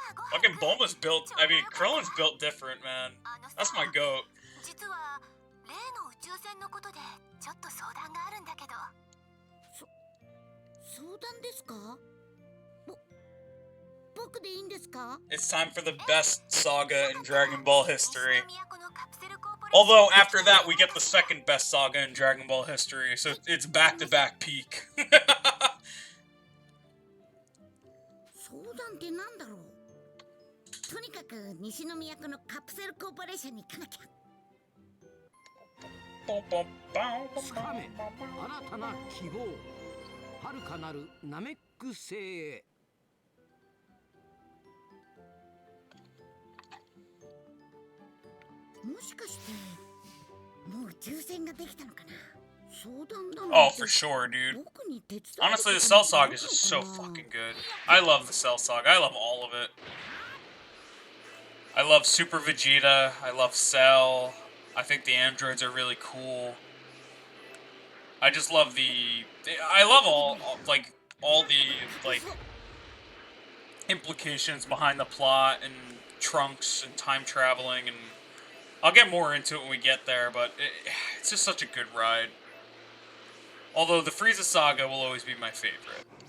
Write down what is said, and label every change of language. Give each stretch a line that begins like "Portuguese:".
English: Fucking Bulma's built, I mean, Krillin's built different, man. That's my goat.
Japanese: 実は例の宇宙船のことでちょっと相談があるんだけど。相談ですか？僕でいいんですか？
English: It's time for the best saga in Dragon Ball history. Although, after that, we get the second best saga in Dragon Ball history, so it's back-to-back peak.
Japanese: 相談ってなんだろう？とにかく西の都のカプセルコーポレーションに行かなきゃ。つかめ新たな希望、遥かなるナメック星へ。もしかしてもう宇宙船ができたのかな？相談だ
English: Oh, for sure, dude. Honestly, the Cell Saga is just so fucking good. I love the Cell Saga. I love all of it. I love Super Vegeta. I love Cell. I think the androids are really cool. I just love I love all the implications behind the plot and Trunks and time traveling, and I'll get more into it when we get there, but it's just such a good ride. Although the Frieza Saga will always be my favorite,